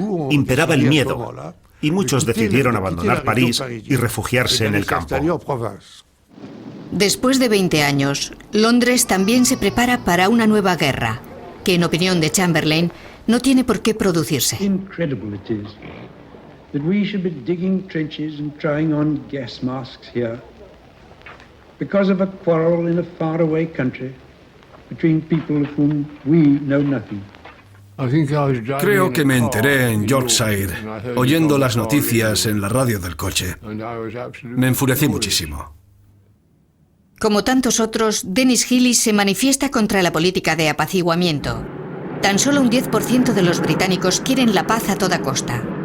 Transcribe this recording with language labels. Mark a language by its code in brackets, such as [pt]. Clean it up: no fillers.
[es] Imperaba el miedo y muchos decidieron abandonar París y refugiarse en el campo. Después de 20 años, Londres también se prepara para una nueva guerra, que en opinión de Chamberlain no tiene por qué producirse. [en] Incredible it is that we should be digging trenches and trying on gas masks here because of a quarrel in a faraway country between people of whom we know nothing. [es] Creo que me enteré en Yorkshire, oyendo las noticias en la radio del coche. Me enfurecí muchísimo. Como tantos otros, Dennis Healey se manifiesta contra la política de apaciguamiento. Tan solo un 10% de los británicos quieren la paz a toda costa.